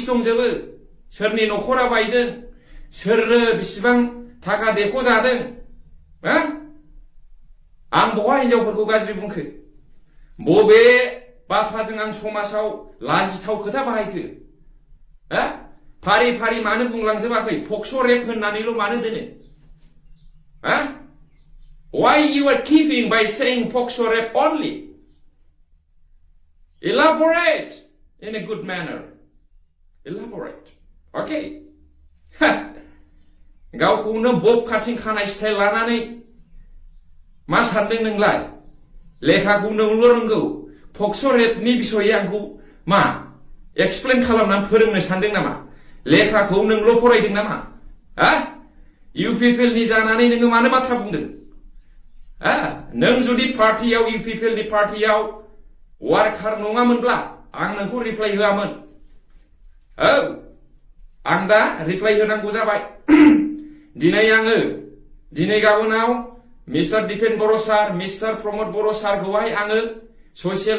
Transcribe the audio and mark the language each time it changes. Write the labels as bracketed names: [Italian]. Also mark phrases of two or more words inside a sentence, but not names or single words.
[Bodo] दंजोबो सोरनि न'खरा बायदों सोरनो बेसेबां थाखा देख'जादों हा आं बहा हिनजावफोरखौ गाज्रि बुंखो बबे बाथ्राजों आं समाजाव लाजिथाव खोथा बाहायखो हा फारि फारि मानो बुंलांजोबाखै पक्स' रेप होननानैल' मानो दोनो हा [English] why you are keeping by saying pokso rape only elaborate in a good manner elaborate okay [Bodo] गावखौनो बब खाथिं खानाय स्टाइल लानानै मा सानदों नोंलाय लेखाखौ नोंल' रोंगौ पक्स' रेपनि बिसयै आंखौ मा एक्सप्लेन खालामनानै फोरोंनो सानदों नामा लेखाखौ नोंल' फरायदों नामा हा इउपिपिएलनि जानानै नोङो मानो बाथ्रा बुंदों हा नों जुदि पार्टियाव इउपिपिएलनि पार्टियाव वार्कार नङामोनब्ला आं नोंखौ रिप्लाइ होआमोन औ आं दा रिप्लाइ होनांगौ जाबाय दिनै गाबोनाव मिस्टार दिपेन बर' सार मिस्टार प्रमद बर' सारखौहाय आङो ससियेल